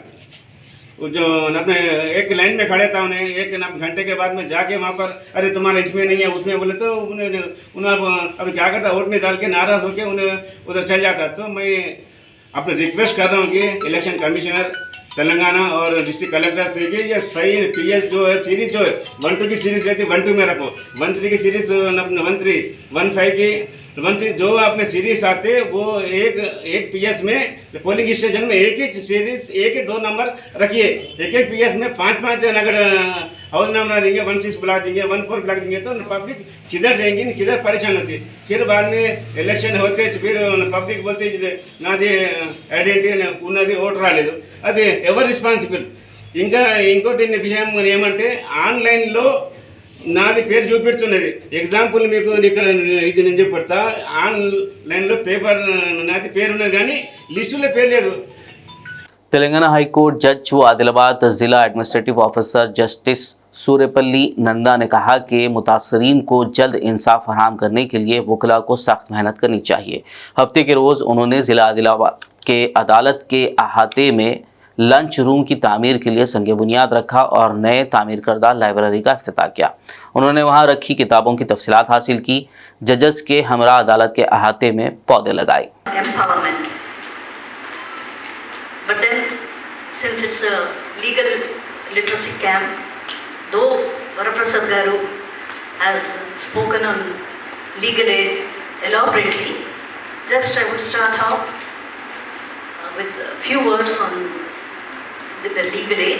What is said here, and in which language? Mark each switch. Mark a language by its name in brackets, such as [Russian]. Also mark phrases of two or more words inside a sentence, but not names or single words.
[Urdu] جو اپنے ایک لائن میں کھڑے تھا، انہیں ایک گھنٹے کے بعد میں جا کے وہاں پر ارے تمہارا اس میں نہیں ہے اس میں بولے تو انہیں اب کیا کرتا، ووٹ نہیں ڈال کے ناراض ہو کے انہیں ادھر چل جاتا۔ تو میں اپنے ریکویسٹ کر رہا ہوں کہ [English] election commissioner [Urdu] تلنگانہ اور [English] district collector [Urdu] سے کہ یہ صحیح پی ایس جو ہے سیریز جو ہے 1-2 کی سیریز رہتی ہے 1-2 میں رکھو، 1-3 کی سیریز 1-3، 1-5 کی 1-3 جو اپنے سیریز آتے ہیں وہ ایک پی ایس میں [English] polling station [Urdu] میں ایک ہی سیریز ایک ہی 2 نمبر رکھیے. ایک پی ایس میں 5-5 اگر [English] house number [Urdu] دیں گے 1-6 بلا دیں گے 1-4 بلا دیں گے تو پبلک کدھر جائیں گی کدھر پریشان ہوتی ہے. پھر بعد میں الیکشن ہوتے پھر پبلک بولتے [Telugu] నాది ఐడెంటిటీ ఉన్నది ఓటు రాలేదు, అది ఎవరు రెస్పాన్సిబుల్? ఇంకా ఇంకోటి విషయం ఏమంటే ఆన్లైన్లో నాది పేరు చూపెడుతున్నది. ఎగ్జాంపుల్ మీకు ఇక్కడ ఇది నేను చెప్పడతా, ఆన్లైన్లో పేపర్ నాది పేరు ఉన్నది కానీ లిస్టులో పేరు లేదు. [Urdu] تلنگانہ ہائی کورٹ جج و عادل آباد ضلع [English] administrative officer [Urdu] جسٹس سوریاپلی نندا نے کہا کہ متاثرین کو جلد انصاف فراہم کرنے کے لیے وکلا کو سخت محنت کرنی چاہیے. ہفتے کے روز انہوں نے ضلع عادل آباد کے عدالت کے احاطے میں [English] lunch room [Urdu] کی تعمیر کے لیے سنگ بنیاد رکھا اور نئے تعمیر کردہ لائبریری کا افتتاح کیا. انہوں نے وہاں رکھی کتابوں کی تفصیلات حاصل کی۔ ججز کے ہمراہ عدالت کے احاطے میں پودے لگائے. [English] But then, since it's a legal literacy camp, though Varaprasad Garu has spoken on legal aid elaborately, just I would start out with a few words on the legal aid.